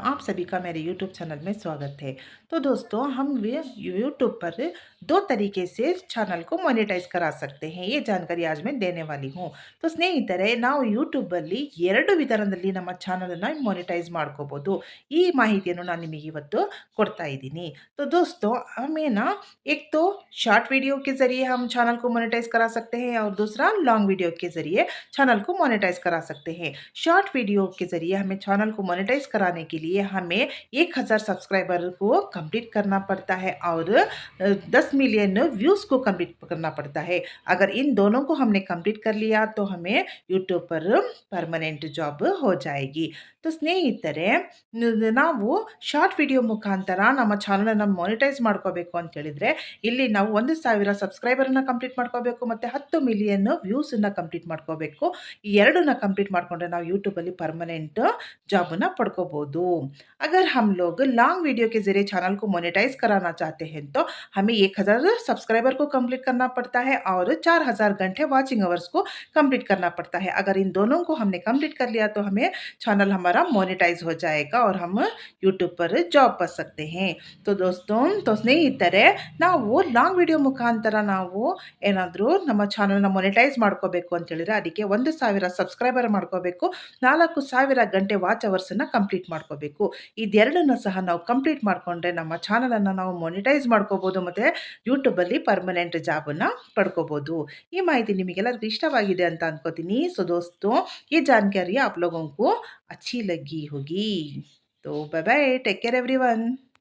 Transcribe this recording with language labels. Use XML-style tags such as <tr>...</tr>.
<hi>आप सभी का मेरे यूट्यूब चैनल में स्वागत है। तो दोस्तों, हम यूट्यूब पर दो तरीके से चैनल को मोनेटाइज करा सकते हैं, ये जानकारी आज मैं देने वाली हूँ।</hi> <kn>तो ಸ್ನೇಹಿತರೆ, ನಾವು ಯೂಟ್ಯೂಬಲ್ಲಿ ಎರಡು ವಿಧಾನದಲ್ಲಿ ನಮ್ಮ ಚಾನಲನ್ನು ಮೊನೆಟೈಸ್ ಮಾಡ್ಕೋಬೋದು। ಈ ಮಾಹಿತಿಯನ್ನು ನಾನು ನಿಮಗೆ ಇವತ್ತು ಕೊಡ್ತಾ ಇದ್ದೀನಿ।</kn> <hi>तो दोस्तों, हमें ना एक तो शॉर्ट वीडियो के ज़रिए हम चैनल को मोनेटाइज करा सकते हैं और दूसरा लॉन्ग वीडियो के ज़रिए चैनल को मोनेटाइज करा सकते हैं। शॉर्ट वीडियो के ज़रिए हमें चैनल को मोनेटाइज कराने के लिए हमें 1000 सब्सक्राइबर को कंप्लीट करना पड़ता है और 10 मिलियन व्यूज़ को कंप्लीट करना पड़ता है। अगर इन दोनों को हमने कंप्लीट कर लिया तो हमें यूट्यूब पर परमानेंट जॉब हो जाएगी।</hi> <kn>तो ಸ್ನೇಹಿತರೆ, ನಾವು ಶಾರ್ಟ್ ವಿಡಿಯೋ ಮುಖಾಂತರ ನಮ್ಮ ಚಾನಲನ್ನು ಮಾನಿಟೈಸ್ ಮಾಡ್ಕೋಬೇಕು ಅಂತ ಹೇಳಿದ್ರೆ, ಇಲ್ಲಿ ನಾವು 1000 ಸಬ್ಸ್ಕ್ರೈಬರನ್ನು ಕಂಪ್ಲೀಟ್ ಮಾಡ್ಕೋಬೇಕು ಮತ್ತು 10 ಮಿಲಿಯನ್ ವ್ಯೂಸನ್ನು ಕಂಪ್ಲೀಟ್ ಮಾಡ್ಕೋಬೇಕು। ಈ ಎರಡನ್ನ कंप्लीट ಮಾಡ್ಕೊಂಡ್ರೆ ನಾವು ಯೂಟ್ಯೂಬಲ್ಲಿ परमानेंट जॉबना पड़कोಬೋದು।</kn> <hi>अगर हम लोग लॉन्ग वीडियो के ज़रिए चैनल को मोनेटाइज कराना चाहते हैं तो हमें 1000 सब्सक्राइबर को कंप्लीट करना पड़ता है और 4000 घंटे वॉचिंग आवर्स को कंप्लीट करना पड़ता है। अगर इन दोनों को हमने कंप्लीट कर लिया तो हमें चैनल हमारा मोनेटाइज हो जाएगा और हम यूट्यूब पर जॉब पा सकते हैं। तो दोस्तों,</hi> <kn>ಸ್ನೇಹಿತರೆ, ನಾವು ಲಾಂಗ್ ವಿಡಿಯೋ ಮುಖಾಂತರ ನಾವು ಏನಾದರೂ ನಮ್ಮ ಚಾನಲ್ನ ಮೊನೆಟೈಸ್ ಮಾಡ್ಕೋಬೇಕು ಅಂತ ಹೇಳಿದ್ರೆ ಅದಕ್ಕೆ 1000 ಸಬ್ಸ್ಕ್ರೈಬರ್ ಮಾಡ್ಕೋಬೇಕು, 4000 ಗಂಟೆ ವಾಚ್ ಅವರ್ಸನ್ನು ಕಂಪ್ಲೀಟ್ ಮಾಡ್ಕೋಬೇಕು। ಇದೆರಡನ್ನ ಸಹ ನಾವು ಕಂಪ್ಲೀಟ್ ಮಾಡಿಕೊಂಡ್ರೆ ನಮ್ಮ ಚಾನಲನ್ನು ನಾವು ಮೊನೆಟೈಸ್ ಮಾಡ್ಕೋಬೋದು ಮತ್ತು ಯೂಟ್ಯೂಬಲ್ಲಿ ಪರ್ಮನೆಂಟ್ ಜಾಬನ್ನು ಪಡ್ಕೋಬೋದು। ಈ ಮಾಹಿತಿ ನಿಮಗೆಲ್ಲರಿಗೂ ಇಷ್ಟವಾಗಿದೆ ಅಂತ ಅನ್ಕೋತೀನಿ।</kn> <hi>सो दोस्तों, ये जानकारी आप लोगों को अच्छी लगी होगी। तो bye bye,</hi> <en>Take care everyone.</en>